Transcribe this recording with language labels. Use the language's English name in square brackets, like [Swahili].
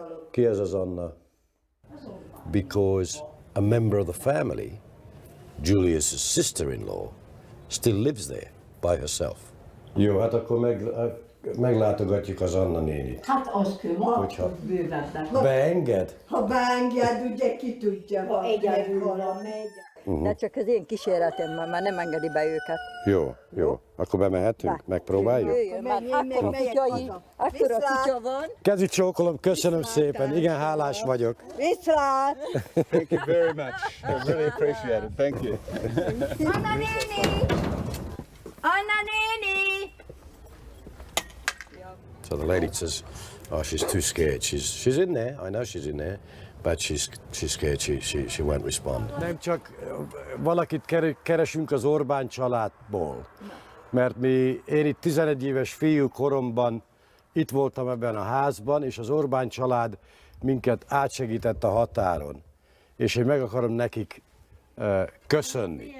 [Hungarian] Ki ez az Anna? [English] Because a member of the family, Julius's sister-in-law, still lives there by herself. [Hungarian] Jó, hát akkor meglátogatjuk az Anna nénit. Hát az kell, bővebben. Beenged? Ha beenged, ugye ki tudja, ha egyedül megy. De csak az én kíséretemmel már nem engedi be őket. Jó, jó. Akkor bemehetünk? Megpróbáljuk? Jöjjön, mert akkora kutya van. Kezi csókolom, köszönöm szépen. Igen, hálás vagyok. Viszlát! [English] Thank you very much. I really appreciate it. Thank you. [Hungarian] Anna néni! Anna néni! [English] So the lady says, oh, she's too scared. She's in there. I know she's in there. But she's scared, she won't respond. [Hungarian] Nem csak valakit keresünk az Orbán családból, mert én itt 11 éves fiú koromban itt voltam ebben a házban, és az Orbán család minket átsegített a határon. És én meg akarom nekik köszönni.